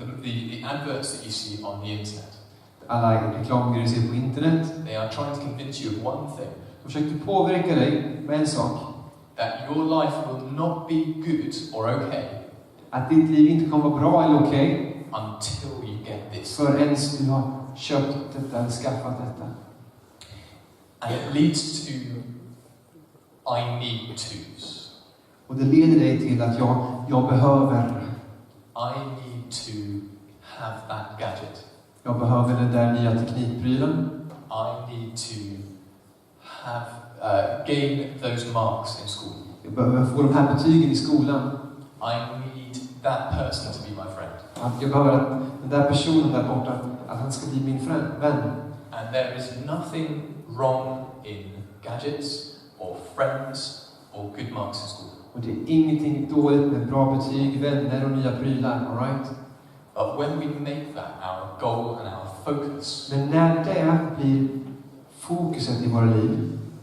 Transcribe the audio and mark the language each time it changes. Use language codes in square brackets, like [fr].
[en] the adverts that you see on the internet, [sv] alla reklamgrejer du ser på internet, [en] they are trying to convince you of one thing. [sv] de försöker påverka dig med en sak. [en] That your life will not be good or okay [sv] Att ditt liv inte kommer vara bra eller okej [en] until you get this. [sv] förrän du har köpt detta eller skaffat detta. [en] And it leads to I need to's. [sv] Och det leder dig till att jag behöver. [en] I need to have that gadget. [sv] Jag behöver den där nya teknikprylen. [en] I need to have gain those marks in school. [sv] Jag behöver få de här betygen i skolan. [en] I need that person to be my friend. [sv] Jag behöver att den där personen där borta, att han ska bli min vän. [en] And there is nothing wrong in gadgets or friends or good marks in school. [sv] Och det är ingenting dåligt med bra betyg, vänner och nya prylar, [en] all right? But when we make that our goal and our focus, [sv] Men när det blir fokuset i våra liv,